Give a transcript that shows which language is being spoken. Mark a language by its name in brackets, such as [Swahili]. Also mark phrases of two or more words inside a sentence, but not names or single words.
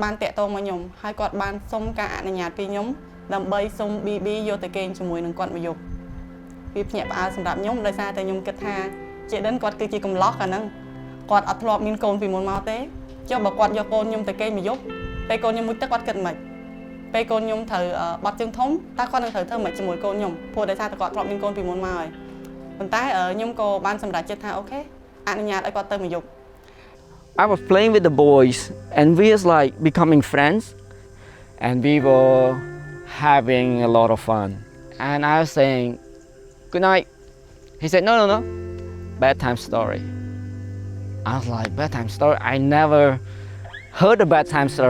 [Khmer] បានតាក់ទងមកខ្ញុំហើយគាត់បានសុំការអនុញ្ញាតពីខ្ញុំដើម្បីសុំ BB យកទៅគេងជាមួយនឹងគាត់មួយយប់វាភ្ញាក់ផ្អើលសម្រាប់ខ្ញុំដោយសារតែខ្ញុំគិតថា Jaden គាត់គឺជាកំឡោះអាហ្នឹងគាត់អត់ធ្លាប់មានកូនពីមុនមកទេចុះបើគាត់យកកូនខ្ញុំទៅគេងមួយយប់ពេលកូនខ្ញុំមួយទឹកគាត់គិតមិនពេលកូនខ្ញុំត្រូវបាត់ជើងធំតើគាត់នឹងត្រូវធ្វើមិនជាមួយកូនខ្ញុំព្រោះដោយសារតែគាត់ធ្លាប់មានកូនពីមុនមកហើយប៉ុន្តែខ្ញុំក៏បានសម្រេចចិត្តថាអូខេអនុញ្ញាតឲ្យគាត់ទៅមួយយប់ [English] I was playing with the boys and we was like becoming friends and we were having a lot of fun and I was saying good night. He said no. Bedtime story. I was like, bedtime story? I never heard a bedtime story.